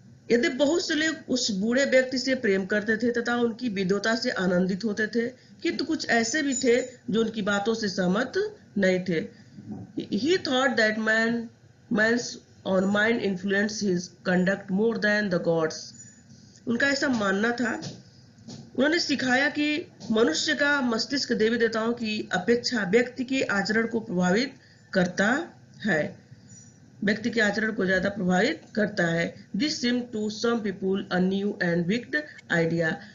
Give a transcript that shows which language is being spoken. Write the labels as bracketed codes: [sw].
[hi] यदि बहुत से लोग उस बूढ़े व्यक्ति से प्रेम करते थे तथा उनकी विद्वता से आनंदित होते थे, किंतु कुछ ऐसे भी थे जो उनकी बातों से सहमत नहीं थे। [en] He thought that man's own mind influenced his conduct more than the gods. [hi] उनका ऐसा मानना था। उन्होंने सिखाया कि मनुष्य का मस्तिष्क देवी देवताओं की अपेक्षा व्यक्ति के आचरण को प्रभावित करता है, व्यक्ति के आचरण को ज्यादा प्रभावित करता है। [en] This seem to some people a new and wicked idea.